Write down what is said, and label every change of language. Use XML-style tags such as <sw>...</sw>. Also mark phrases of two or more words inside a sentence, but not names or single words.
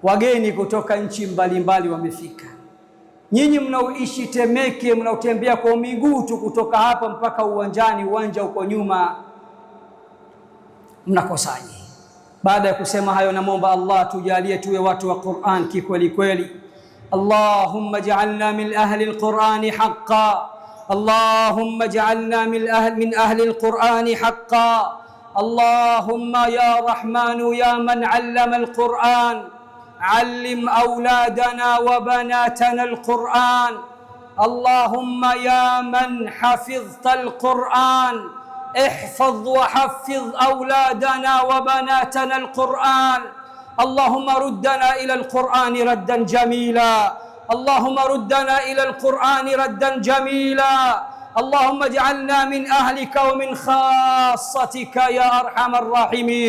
<sw>wageni kutoka nchi mbalimbali wamefika. Nyinyi mnaoishi Temeke, mnaotembea kwa miguu tu kutoka hapa mpaka uwanjani, uwanja uko nyuma, mnakosaje? Baada ya kusema hayo, namwomba Allah tujalie tuwe watu wa Qur'an kikweli kweli.</sw> <ar>اللهم اجعلنا من أهل القرآن حقا، اللهم اجعلنا من أهل القرآن حقا. اللهم يا رحمن يا من علم القرآن، علم أولادنا وبناتنا القرآن. اللهم يا من حفظت القرآن, احفظ وحفظ أولادنا وبناتنا القرآن. اللهم ردنا إلى القرآن ردا جميلا، اللهم ردنا إلى القرآن ردا جميلا. اللهم اجعلنا من أهلك ومن خاصتك يا أرحم الراحمين.</ar>